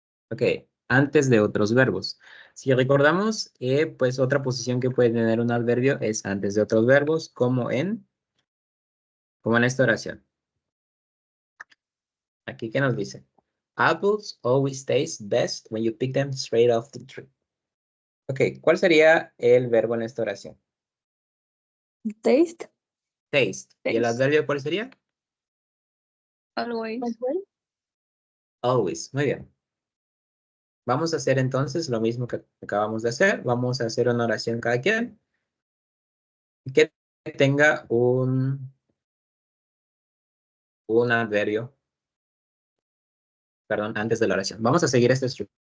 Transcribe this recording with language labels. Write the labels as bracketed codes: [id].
[es] ok, antes de otros verbos. Si recordamos, pues otra posición que puede tener un adverbio es antes de otros verbos, como en esta oración. Aquí, ¿qué nos dice? [en] Apples always taste best when you pick them straight off the tree. [es] Ok, ¿cuál sería el verbo en esta oración? [en] Taste. [es] Taste. ¿Y el [en] Taste. [es] adverbio cuál sería? [en] Always. [es] Always. Muy bien. Vamos a hacer entonces lo mismo que acabamos de hacer. Vamos a hacer una oración cada quien que tenga un adverbio, perdón, antes de la oración. Vamos a seguir esta estructura.